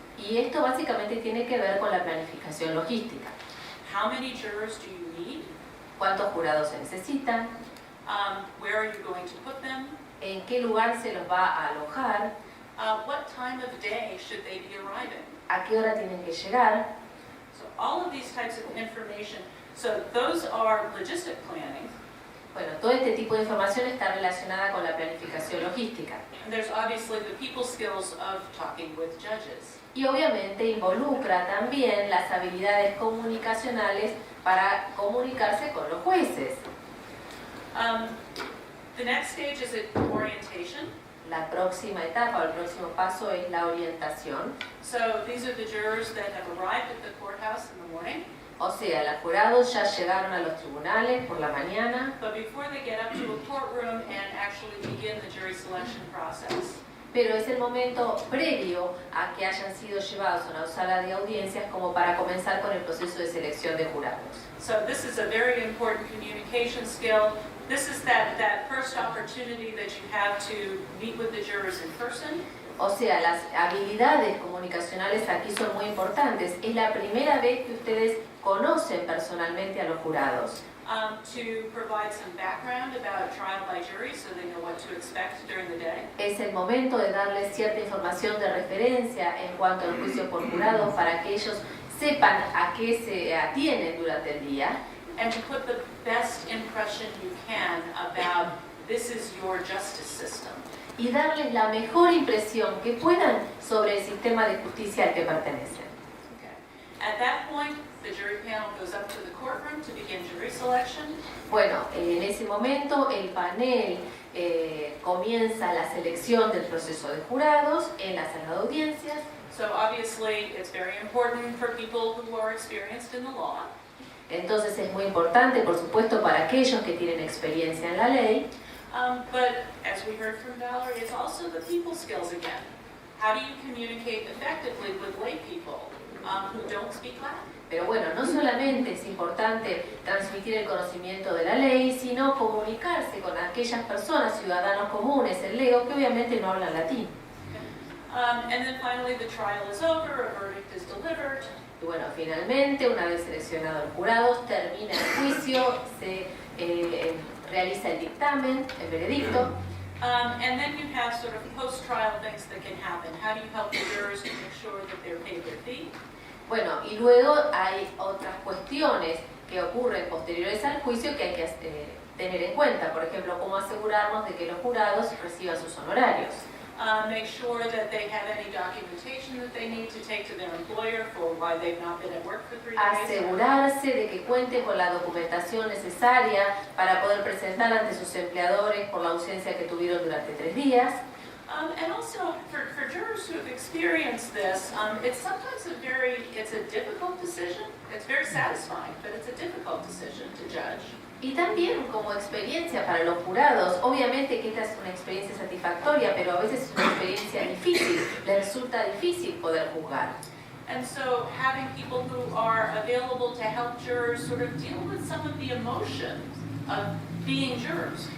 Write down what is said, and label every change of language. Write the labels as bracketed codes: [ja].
[es] Y esto básicamente tiene que ver con la planificación logística. [en] How many jurors do you need? [es] ¿Cuántos jurados se necesitan? [en] Where are you going to put them? [es] ¿En qué lugar se los va a alojar? [en] What time of day should they be arriving? [es] ¿A qué hora tienen que llegar? [en] So all of these types of information. So those are logistic planning. [es] Bueno, todo este tipo de información está relacionada con la planificación logística. [en] And there's obviously the people skills of talking with judges. [es] Y obviamente involucra también las habilidades comunicacionales para comunicarse con los jueces. [en] The next stage is orientation. [es] La próxima etapa o el próximo paso es la orientación. [en] So these are the jurors that have arrived at the courthouse in the morning. [es] O sea, los jurados ya llegaron a los tribunales por la mañana, [en] But before they get up to a courtroom and actually begin the jury selection process. [es] pero es el momento previo a que hayan sido llevados a una sala de audiencias como para comenzar con el proceso de selección de jurados. [en] So this is a very important communication skill. This is that first opportunity that you have to meet with the jurors in person. [es] O sea, las habilidades comunicacionales aquí son muy importantes. Es la primera vez que ustedes conocen personalmente a los jurados. [en] To provide some background about trial by jury so they know what to expect during the day. [es] Es el momento de darles cierta información de referencia en cuanto al juicio por jurados para que ellos sepan a qué se atienen durante el día. [en] And to put the best impression you can about this is your justice system. [es] Y darles la mejor impresión que puedan sobre el sistema de justicia al que pertenecen. [en] Okay. At that point, the jury panel goes up to the courtroom to begin jury selection. [es] Bueno, en ese momento el panel comienza la selección del proceso de jurados en la sala de audiencias. [en] So obviously, it's very important for people who are experienced in the law. [es] Entonces es muy importante, por supuesto, para aquellos que tienen experiencia en la ley. [en] But as we heard from Valerie, it's also the people skills again. How do you communicate effectively with lay people? who don't speak Latin. [es] Pero bueno, no solamente es importante transmitir el conocimiento de la ley, sino comunicarse con aquellas personas, ciudadanos comunes, el lego, que obviamente no hablan latín. [en] And then finally the trial is over, a verdict is delivered. [es] Y bueno, finalmente, una vez seleccionados los jurados, termina el juicio, se realiza el dictamen, el veredicto. [en] And then you have sort of post-trial things that can happen. How do you help the jurors to make sure that they're paid their fee? [es] Bueno, y luego hay otras cuestiones que ocurren posteriores al juicio que hay que tener en cuenta. Por ejemplo, cómo asegurarnos de que los jurados reciban sus honorarios. [en] Make sure that they have any documentation that they need to take to their employer for why they've not been at work for 3 days. [es] Asegurarse de que cuenten con la documentación necesaria para poder presentar ante sus empleadores por la ausencia que tuvieron durante 3 días. [en] And also, for jurors who have experienced this, it's sometimes it's a difficult decision. It's very satisfying, but it's a difficult decision to judge. [es] Y también como experiencia para los jurados, obviamente que esta es una experiencia satisfactoria, pero a veces es una experiencia difícil, les resulta difícil poder juzgar. [en] And so having people who are available to help jurors sort of deal with some of the emotions of being jurors.